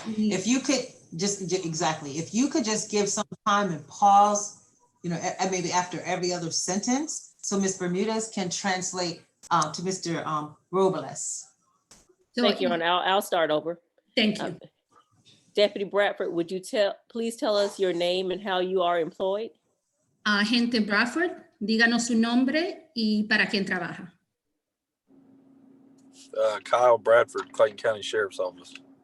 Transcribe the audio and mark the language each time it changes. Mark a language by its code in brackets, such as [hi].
[en] If you could exactly, if you could just give some time and pause, maybe after every other sentence, so Ms. Bermudez can translate to Mr. Robles. Thank you, Honor. I'll start over. Thank you. Deputy Bradford, would you please tell us your name and how you are employed? [es] Agente Bradford, díganos su nombre y para quién trabaja. [en] Kyle Bradford, Clayton County Sheriff's Office.